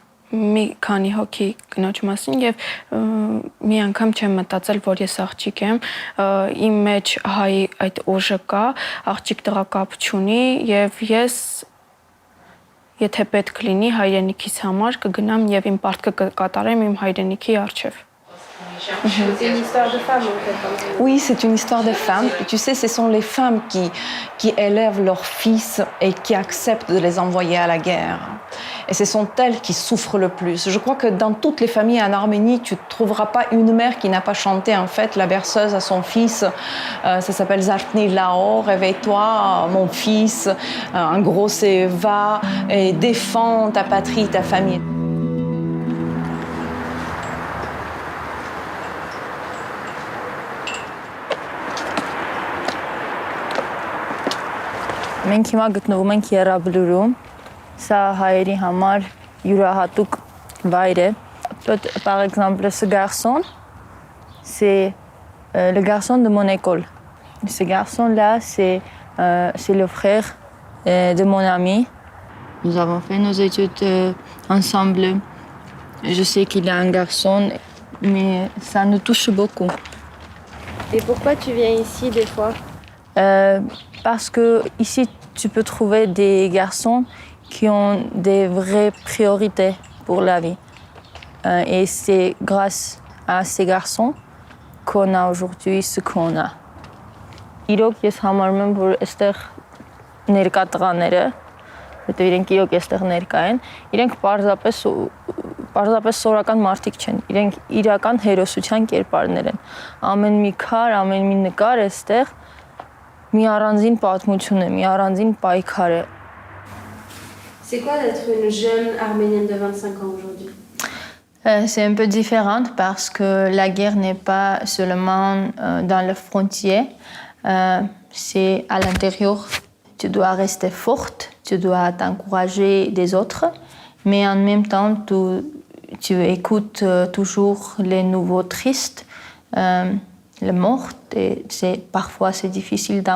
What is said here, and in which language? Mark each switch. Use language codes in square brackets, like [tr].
[hy] մի քանի հոգի կնոջ մասին եւ մի անգամ չեմ մտածել, որ ես աղջիկ եմ, իմ մեջ հայի այդ ուժը կա, աղջիկ տղա կապ չունի եւ ես եթե պետք լինի հայրենիքիս համար կգնամ եւ իմ պարտքը կկատարեմ իմ հայրենիքի առջեւ։ [fr] C'est une histoire de femme en fait. Oui, c'est une histoire de femmes. Tu sais, ce sont les femmes qui élèvent leurs fils et qui acceptent de les envoyer à la guerre. Et ce sont elles qui souffrent le plus. Je crois que dans toutes les familles en Arménie, tu ne trouveras pas une mère qui n'a pas chanté en fait la berceuse à son fils. Ça s'appelle Zartni Lao, réveille-toi mon fils. En gros, c'est va et défends ta patrie, ta famille. [hy] Մենք հիմա գտնվում ենք Եռաբլուրում, սա հայերի համար յուրահատուկ վայր է։ [fr] Par exemple, ce garçon, c'est le garçon de mon école. Ce garçon-là, c'est le frère de mon ami. Nous avons fait nos études ensemble. Je sais qu'il est un garçon, mais ça nous touche beaucoup. Et pourquoi tu viens ici des fois? Parce que ici, tu peux trouver des garçons qui ont des vraies priorités pour la vie. Et c'est grâce à ces garçons qu'on a aujourd'hui ce qu'on a. [hy] Իրոք ես համարում եմ, որ այստեղ ներկա տղաները, որտեղ իրենք իրոք այստեղ ներկա են, իրենք պարզապես սովորական մարդիկ չեն, իրենք իրական հերոսության կերպարներ են։ Ամեն մի քար, ամեն մի նկար այստեղ մի առանձին պատմություն է, մի առանձին պայքար է։ [fr] C'est quoi d'être une jeune arménienne de 25 ans aujourd'hui? C'est un peu différent parce que la guerre n'est pas seulement dans les frontières, c'est à l'intérieur. Tu dois rester forte, tu dois t'encourager des autres, mais en même temps, tu écoutes toujours les nouveaux tristes, les morts, et parfois c'est difficile d'encourager des autres, mais tu n'as pas le choix.